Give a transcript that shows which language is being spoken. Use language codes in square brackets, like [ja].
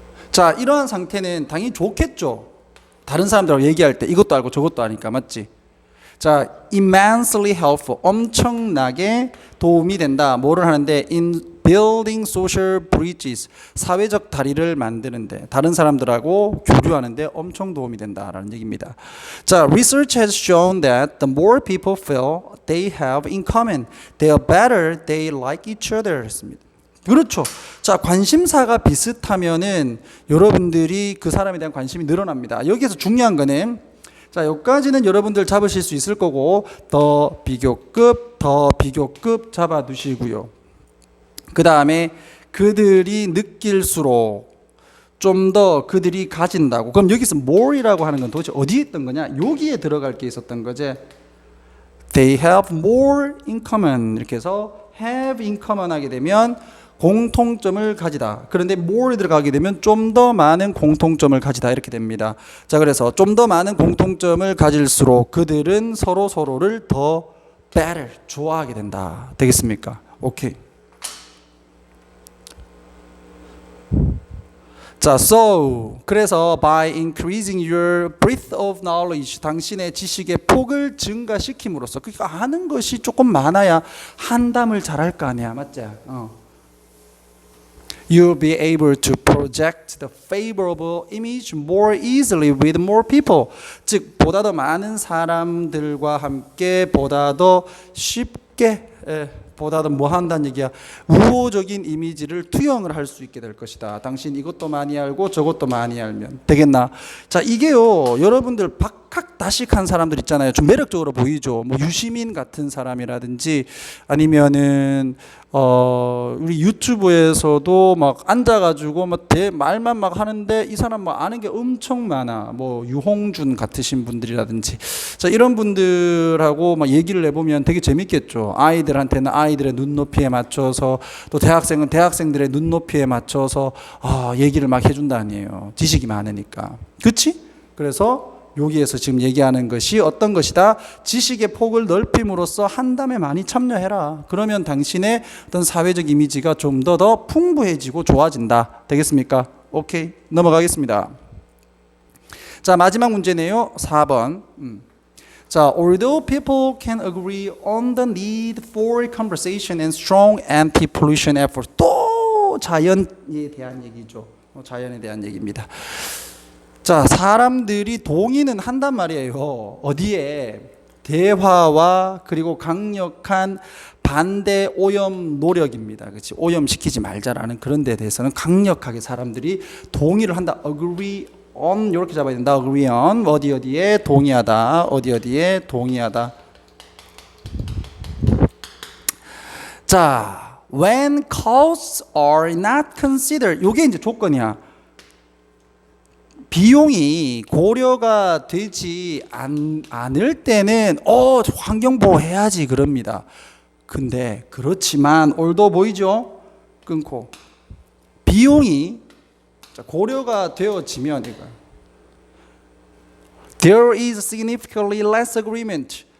[ko] 자, 이러한 상태는 당연히 좋겠죠. 다른 사람들하고 얘기할 때 이것도 알고 저것도 아니까, 맞지? 자, [en] immensely helpful, [ko] 엄청나게 도움이 된다. 뭐를 하는데? [en] in building social bridges, [ko] 사회적 다리를 만드는데, 다른 사람들하고 교류하는데 엄청 도움이 된다라는 얘기입니다. [en] 자, research has shown that the more people feel they have in common, the better they like each other [ko] 했습니다. 그렇죠. 자, 관심사가 비슷하면은 여러분들이 그 사람에 대한 관심이 늘어납니다. 여기에서 중요한 거는, 자, 여기까지는 여러분들 잡으실 수 있을 거고, 더 비교급 잡아두시고요. 그 다음에 그들이 느낄수록 좀 더 그들이 가진다고. 그럼 여기서 more이라고 하는 건 도대체 어디에 있던 거냐? 여기에 들어갈 게 있었던 거지. [en] They have more in common. [ko] 이렇게 해서 have in common 하게 되면 공통점을 가지다. 그런데 more에 들어가게 되면 좀 더 많은 공통점을 가지다. 이렇게 됩니다. 자, 그래서 좀 더 많은 공통점을 가질수록 그들은 서로를 더 better, 좋아하게 된다. 되겠습니까? 오케이. 자, so 그래서 [en] by increasing your breadth of knowledge, [ko] 당신의 지식의 폭을 증가시킴으로써, 그러니까 아는 것이 조금 많아야 한담을 잘할 거 아니야, 맞지? [en] You'll be able to project the favorable image more easily with more people. [ko] 즉, 보다 더 많은 사람들과 함께 보다 더 쉽게, 보다 더 뭐 한다는 얘기야? 우호적인 이미지를 투영을 할 수 있게 될 것이다. 당신 이것도 많이 알고 저것도 많이 알면 되겠나? 자, 이게요, 여러분들 박학다식한 사람들 있잖아요. 좀 매력적으로 보이죠. 뭐 유시민 같은 사람이라든지 아니면은 우리 유튜브에서도 막 앉아가지고 막 말만 막 하는데 이 사람 막 아는 게 엄청 많아. 뭐 유홍준 같으신 분들이라든지, 자, 이런 분들하고 막 얘기를 해보면 되게 재밌겠죠. 아이들한테는 아이들의 눈높이에 맞춰서, 또 대학생은 대학생들의 눈높이에 맞춰서 얘기를 막 해준다 아니에요. 지식이 많으니까. 그치? 그래서 여기에서 지금 얘기하는 것이 어떤 것이다? 지식의 폭을 넓힘으로써 한담에 많이 참여해라. 그러면 당신의 어떤 사회적 이미지가 좀 더 풍부해지고 좋아진다. 되겠습니까? 오케이, 넘어가겠습니다. 자, 마지막 문제네요. 4번. [en] 자, although people can agree on the need for conversation and strong anti-pollution efforts. [ko] 또 자연에 대한 얘기죠. 자연에 대한 얘기입니다. 자, 사람들이 동의는 한단 말이에요. 어디에? 대화와 그리고 강력한 반대 오염 노력입니다. 그렇지? 오염시키지 말자라는 그런 데 대해서는 강력하게 사람들이 동의를 한다. agree on, 이렇게 잡아야 된다. agree on, 어디에 동의하다. 어디에 동의하다. 자, when costs are not considered, 이게 이제 조건이야. 비용이 고려가 되지 않을 때는 환경보호 해야지 그럽니다. 근데 그렇지만 올도 보이죠? 끊고 비용이 고려가 되어지면 이거 [en] there is significantly less agreement.